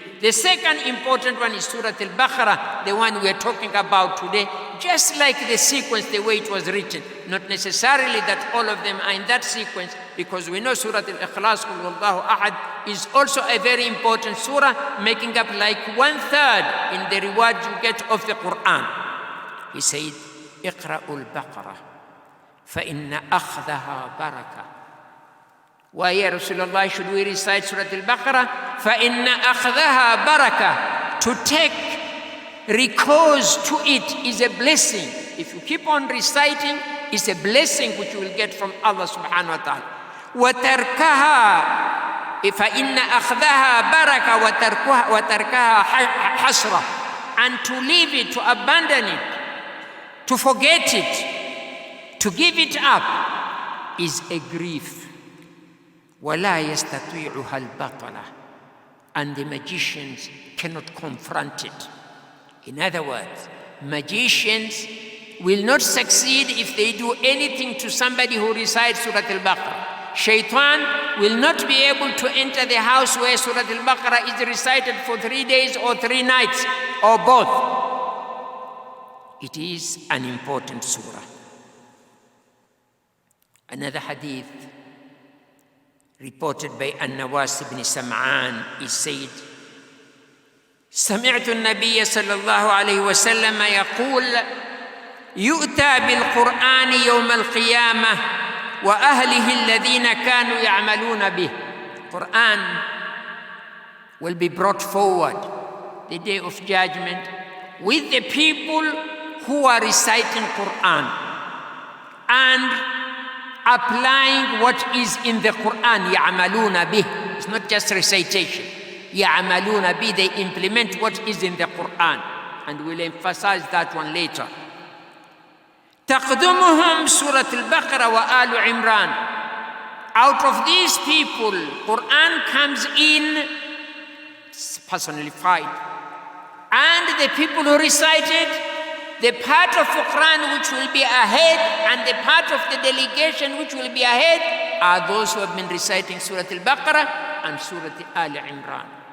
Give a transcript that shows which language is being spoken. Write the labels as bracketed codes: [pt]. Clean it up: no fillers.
[en] The second important one is Surah Al-Baqarah, the one we are talking about today, just like the sequence, the way it was written. Not necessarily that all of them are in that sequence, because we know Surah Al-Ikhlas, Qul Huwallahu Ahad, is also a very important surah, making up like 1/3 in the reward you get of the Qur'an. He said, [ar] اقرأوا البقرة فإن أخذها بركة. [en] Why, Ya Rasulullah, should we recite Surah Al-Baqarah? [ar] فإن أخذها بركة. [en] To take recourse to it is a blessing. If you keep on reciting, it's a blessing which you will get from Allah subhanahu wa ta'ala. [ar] وتركها فإن أخذها بركة وتركها حسرة. [en] And to leave it, to abandon it, to forget it, to give it up is a grief. [ar] وَلَا يَسْتَطِيعُهَا الْبَطَلَةِ. [en] And the magicians cannot confront it. In other words, magicians will not succeed if they do anything to somebody who recites Surah Al-Baqarah. Shaitan will not be able to enter the house where Surah Al-Baqarah is recited for 3 days or 3 nights, or both. It is an important surah. Another hadith reported by An-Nawas ibn Sam'an is said, [ar] سمعت النبي صلى الله عليه وسلم يقول يؤتى بالقرآن يوم القيامة وأهله الذين كانوا يعملون به. [en] Quran will be brought forward the day of judgment with the people who are reciting Quran and applying what is in the Quran. [ar] يعملون به. [en] It's not just recitation. [ar] يعملون به, [en] they implement what is in the Quran, and we'll emphasize that one later. [ar] تقدمهم سورة البقرة وآل عمران. [en] Out of these people, Quran comes in personified, and the people who recite it, the part of Qur'an which will be ahead and the part of the delegation which will be ahead are those who have been reciting Surah Al-Baqarah and Surah Al Imran.